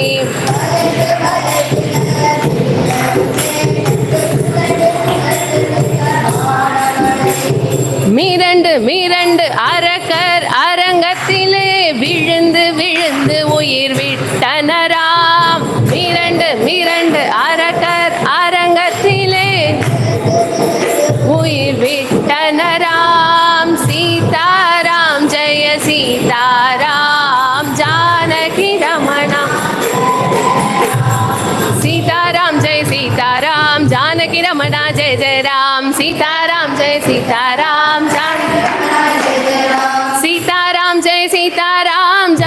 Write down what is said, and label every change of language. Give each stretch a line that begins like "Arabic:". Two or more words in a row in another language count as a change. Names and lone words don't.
Tamil: மிரண்டு மிரண்டு அரக்கர் அரங்கத்திலே விழுந்து விழுந்து உயிர் விட்டனராம். மிரண்டு மிரண்டு அரக்கர் அரங்கத்திலே உயிர் விட்டனராம்.
Hindi: सीताराम जय सीताराम जानकी रमणा सीताराम जय सीताराम जानकी रमणा जय जय राम. सीताराम जय सीताराम सीताराम जय सीताराम